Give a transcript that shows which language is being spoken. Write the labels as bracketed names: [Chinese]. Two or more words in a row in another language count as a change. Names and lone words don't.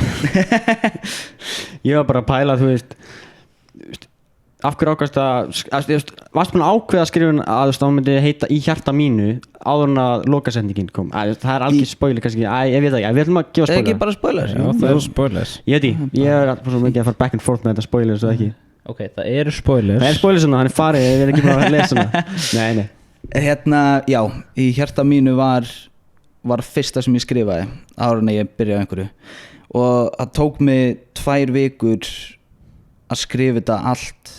[Icelandic] Ég var bara að pæla, þú veist, af hverju ákvæmst varstu búin að ákveða að skrifa að þá myndi heita Í hjarta mínu áður en að lokasetningin kom. Það er algjör spoiler kannski, ég veit það ekki, við ætlum að gefa spoiler. ekki bara spoiler. Já, það eru spoilers. Ég er svo mikið að fara [English] back and forth [Icelandic] með þetta spoiler svo ekki. Ok, það eru spoilers. Það er spoiler svona, hann er farið, ég er ekki bara að lesa hana. Nei. Já, Í hjarta mínu var fyrsta sem ég skrifaði áður en ég byrjaði á einhverju og það tók mig 2 vikur að skrifa þetta allt.